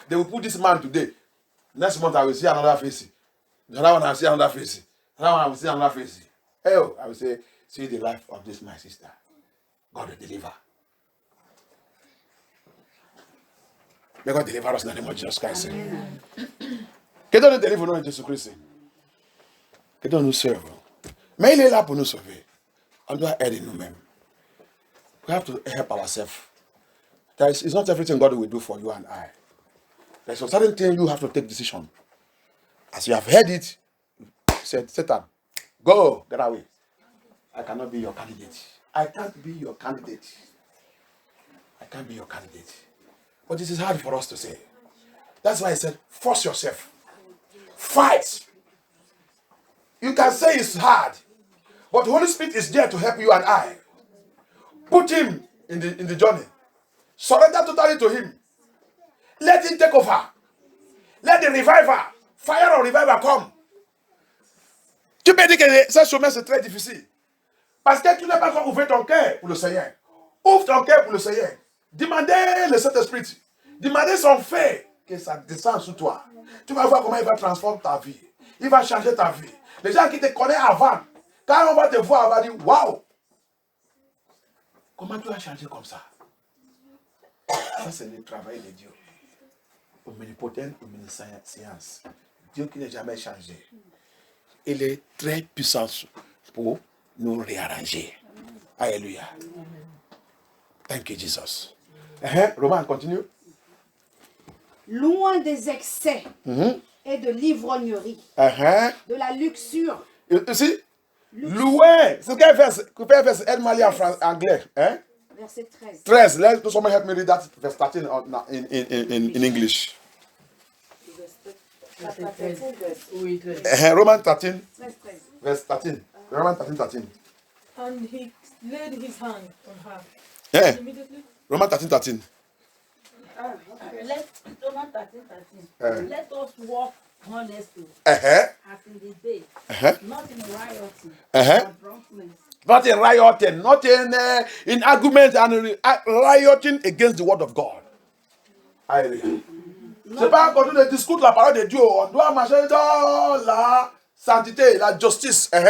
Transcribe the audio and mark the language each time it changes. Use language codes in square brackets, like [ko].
[en] They will put this man today. Next month I will see another face. The other one I will see another face. Another one I will see another face. Oh, I will say, see the life of this my sister. God will deliver. May God deliver us in the name of Jesus Christ. [fr] Que Dieu nous délivre au nom de Jésus Christ. Que Dieu nous serve. Mais il est là pour nous sauver. On doit aider nous-mêmes. [en] We have to help ourselves. It's not everything God will do for you and I. There's a certain thing you have to take decision. As you have heard it, said, Satan, go, get away. I cannot be your candidate. I can't be your candidate. I can't be your candidate. But this is hard for us to say. That's why I said, force yourself. Fight. You can say it's hard, but the Holy Spirit is there to help you and I. Put him in the journey. Surrender totally to him. Let him take over. Let the reviver, fire of revival come. [fr] Tu peux dire que ce chemin c'est très difficile. Parce que tu n'as pas encore ouvert ton cœur pour le Seigneur. Ouvre ton cœur pour le Seigneur. Demandez le Saint-Esprit. Demandez son fait que ça descende sur toi. Tu vas voir comment il va transformer ta vie. Il va changer ta vie. Les gens qui te connaissent avant, quand on va te voir, on va dire, waouh! Comment tu as changé comme ça? Ça, c'est le travail de Dieu. [en] Omnipotent, omniscience. [fr] Dieu qui n'a jamais changé. Il est très puissant pour nous réarranger. Alléluia. [en] Thank you, Jesus. [fr] Romain, continue. Loin des excès et de l'ivrognerie, de la luxure. Ici, loin. C'est quel verset? Quel verset? Aide-moi à lire en anglais. Verset 13. 13. [en] Let someone help me read that verse 13 in English. Roman 13. Verse 13. Roman 13, 13. And he laid his hand on her. Yeah. Immediately. Roman 13, 13. Let us walk honestly, as in the day, not in rioting, or drunkenness. Not in rioting, not in argument and rioting against the word of God. [fr] Alléluia. C'est pas quand on discute la parole de Dieu, on doit marcher dans la sainteté, la justice.